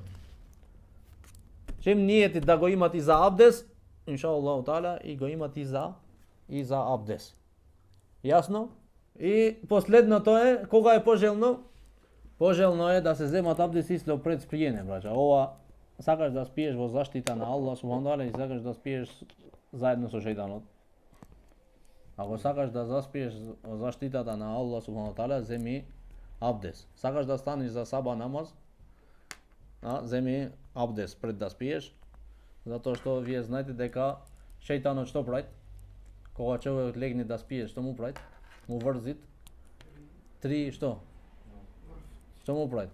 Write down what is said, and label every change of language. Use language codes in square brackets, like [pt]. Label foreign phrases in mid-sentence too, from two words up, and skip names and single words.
[mk] Чим ниетит да го имат и за абдес, [ar] إن شاء الله تعالى, [mk] и го имат и за абдес. Јасно? И последното е, кога е пожелно? Пожелно е да се земат абдес исто пред спиење, браќа. Ова сакаш да спиеш во заштита на [ar] الله سبحانه وتعالى [mk] и сакаш да спиеш заедно со шејтанот. Ако сакаш да заспиеш заштитата на [ar] الله سبحانه تعالى, [mk] земи абдес. Сакаш да станеш за саба намаз, земи абдес пред да спиеш, затоа што вие знаете дека шејтанот што прави? Кога човек легне да спие, што му прави? Му врзит три што? Што му прави?